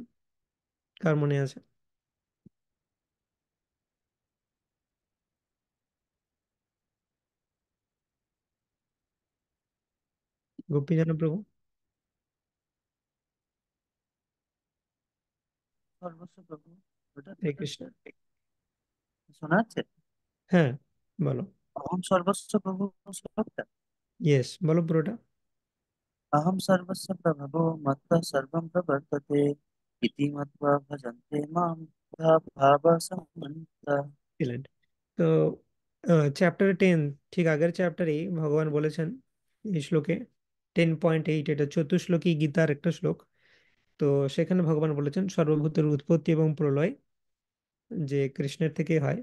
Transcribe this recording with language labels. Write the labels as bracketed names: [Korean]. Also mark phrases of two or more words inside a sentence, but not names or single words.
[Bangla] কার মনে আছে? গোপী জানো প্রভু? [Sanskrit] সর্বস্ব প্রভু, [Bangla] ওটা হরে কৃষ্ণ। শোনা যাচ্ছে? হ্যাঁ, বলো। [Sanskrit] অহম সর্বস্ব প্রভু [Bangla] শ্লোকটা। ইয়েস, বলো পুরোটা। [Sanskrit] अहम सर्वस्य प्रभवो मत्तः सर्वं प्रवर्तते इति मत्वा भजन्ते मां बुधा भावसमन्विताः। [Bangla] এক্সিলেন্ট। তো চ্যাপ্টার 10, ঠিক আগের চ্যাপ্টারেই ভগবান বলেছেন এই শ্লোকে 10.8, এটা চতুশ্লোকী গীতার একটা শ্লোক। তো সেখানে ভগবান বলেছেন সর্বভূতের উৎপত্তি এবং প্রলয় যে কৃষ্ণের থেকে হয়।